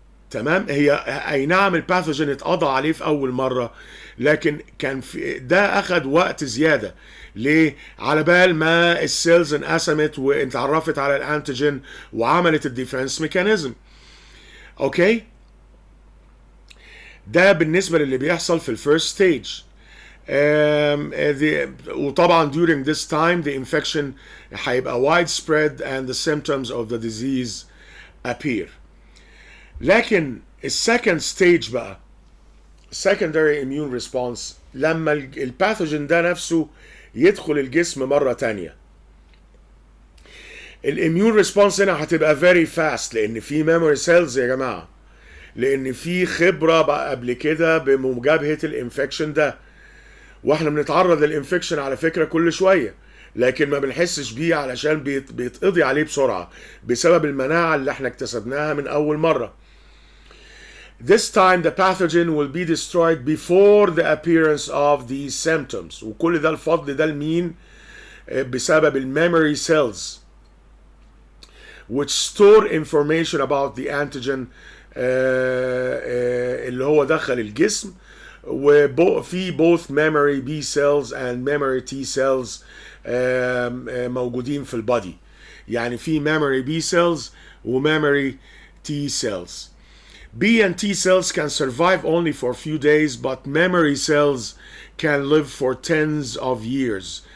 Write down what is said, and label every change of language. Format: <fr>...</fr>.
<ar>تمام، هي اي نعم الباثوجين اتقضى عليه في اول مره، لكن كان في ده اخد وقت زياده. ليه؟ على بال ما السيلز انقسمت واتعرفت على الانتيجين وعملت الديفنس ميكانيزم. اوكي، ده بالنسبه للي بيحصل في الفيرست ستيج. وطبعا</ar> <en>during this time the infection</en> <ar>هيبقى</ar> <en>widespread and the symptoms of the disease appear.</en> <ar>لكن السكند ستيج بقى</ar> <en>secondary immune response،</en> <ar>لما الباثوجين ده نفسه يدخل الجسم مرة تانية. الاميون ريسبونس هنا هتبقى</ar> <en>very fast،</en> <ar>لان في memory cells يا جماعة، لان في خبرة بقى قبل كده بمجابهة الانفكشن ده. واحنا بنتعرض للانفكشن على فكرة كل شوية، لكن ما بنحسش بيه علشان بيتقضي عليه بسرعة بسبب المناعة اللي احنا اكتسبناها من اول مرة.</ar> <en>This time the pathogen will be destroyed before the appearance of these symptoms.</en> <ar>وكل ده الفضل ده لمين؟ بسبب الميموري</ar> <en>cells which store information about the antigen</en> <ar>اللي هو دخل الجسم. وفي</ar> <en>both memory B cells and memory T cells</en> <ar>موجودين في البادي. يعني في</ar> <en>memory B cells و memory T cells. B and T cells can survive only for a few days, but memory cells can live for tens of years.</en>